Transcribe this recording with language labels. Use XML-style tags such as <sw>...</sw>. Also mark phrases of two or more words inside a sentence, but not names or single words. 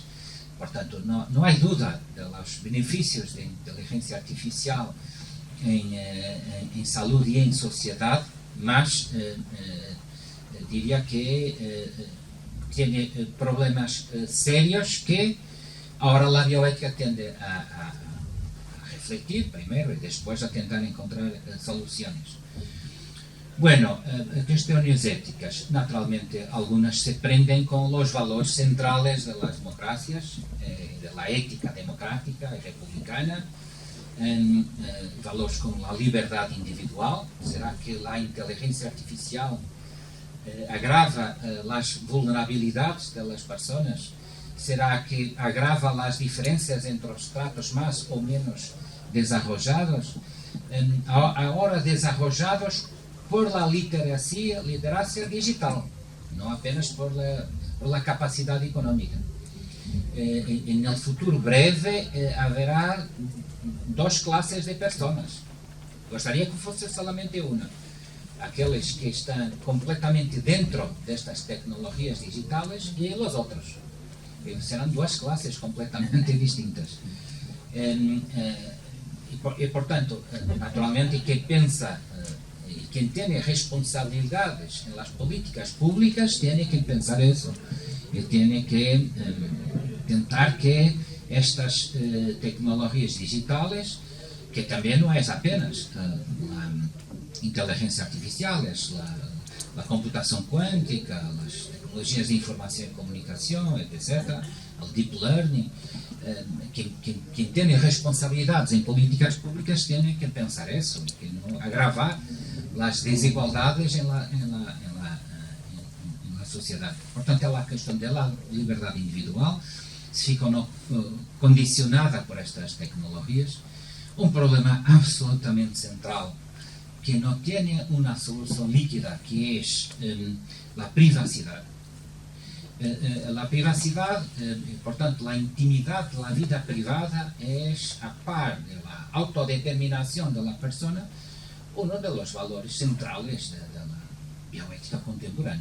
<pt>Portanto, não há dúvida dos benefícios da inteligência artificial em saúde e em sociedade, mas diria que tem problemas sérios que agora a bioética tende a refletir primeiro e depois a tentar encontrar soluções. Bueno, questões éticas, naturalmente,</pt> <es>algunas se prenden con los valores centrales de las democracias, de la ética democrática y republicana, valores como la libertad individual. ¿Será que la inteligencia artificial agrava las vulnerabilidades de las personas? ¿Será que agrava las diferencias entre los tratos más o menos desarrollados? Ahora desarrollados por la literacia digital, no apenas por la capacidad económica. En el futuro breve habrá dos clases de personas.</es> <pt>Gostaria que fosse</pt> <es>solamente una. Aqueles que están completamente dentro de estas tecnologías digitales y los otros. Serán dos clases completamente distintas. Y por tanto, naturalmente, que pensa quien tiene responsabilidades en las políticas públicas tiene que pensar eso y tiene que tentar que estas tecnologías digitales, que también no es apenas la inteligencia artificial, es la computación cuántica, las tecnologías de información y comunicación, etc., el</es> <en>deep learning,</en> <es>quien tiene responsabilidades en políticas públicas tiene que pensar eso y que no agravar las desigualdades en la sociedad.</es> <pt>Portanto, é a questão da liberdade individual, se fica condicionada por estas tecnologias,</pt> <es>un problema absolutamente central que no tiene una solución líquida, que es la privacidad. La privacidad, portanto, la intimidad, la vida privada es, a par de la autodeterminación de la persona, uno de los valores centrales de la bioética contemporánea.</es>